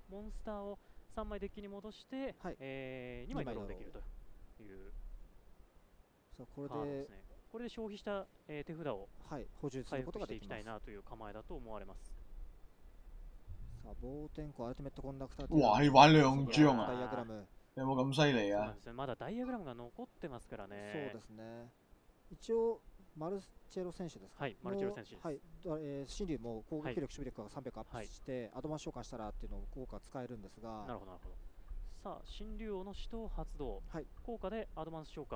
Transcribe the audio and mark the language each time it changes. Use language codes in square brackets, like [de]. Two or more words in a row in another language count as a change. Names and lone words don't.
[ja] モンスターを3枚デッキに戻して、はい、2枚ドローできるという。さあこれでですね。これで消費した、手札を補充することができます。回復していきたいなという構えだと思われます。さあ暴天候アルティメットコンダクター。 [yue] 哇！你玩2張啊？有冇咁犀利啊？ [ja] まだダイアグラムが残ってますからね。そうですね。一応マルチェロ選手ですか。はい、マルチェロ選手です。はい、新竜も攻撃力、守備力が300アップして、アドバンス召喚したらっていうのを効果使えるんですが。なるほどなるほど。さあ新竜王の使徒発動、効果でアドバンス召喚。